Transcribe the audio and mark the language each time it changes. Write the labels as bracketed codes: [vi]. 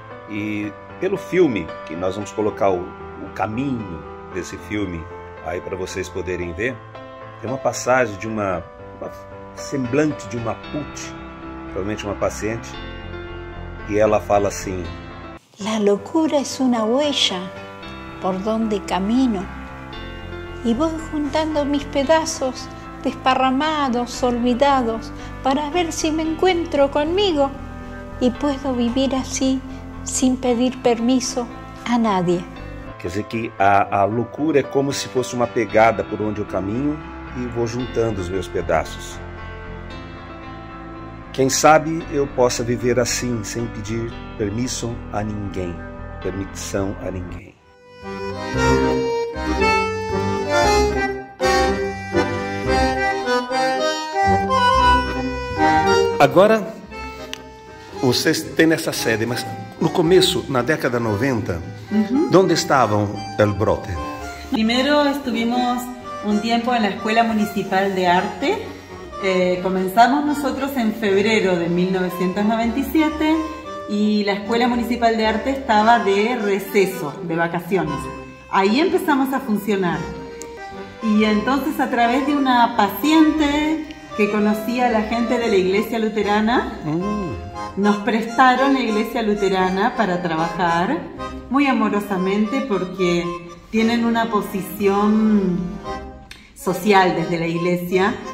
[pt] E pelo filme, que nós vamos colocar o caminho desse filme aí para vocês poderem ver, tem uma passagem de uma semblante de uma put, provavelmente uma paciente, e ela fala assim: [es] La locura es una huella por donde camino y voy juntando mis pedazos desparramados, olvidados, para ver si me encuentro conmigo y puedo vivir así sin pedir permiso a nadie. [pt] Quer dizer que a loucura é como se fosse uma pegada por onde eu caminho e vou juntando os meus pedaços. Quem sabe eu possa viver assim, sem pedir permissão a ninguém. Permissão a ninguém. Agora, vocês têm essa sede, mas no começo, na década 90, [es] ¿dónde [pt] estavam El Brote? [es] Primero estuvimos un tiempo en la Escuela Municipal de Arte. Comenzamos nosotros en febrero de 1997 y la Escuela Municipal de Arte estaba de receso, de vacaciones. Ahí empezamos a funcionar. Y entonces, a través de una paciente que conocía a la gente de la Iglesia Luterana, nos prestaron la Iglesia Luterana para trabajar muy amorosamente, porque tienen una posición social desde la Iglesia.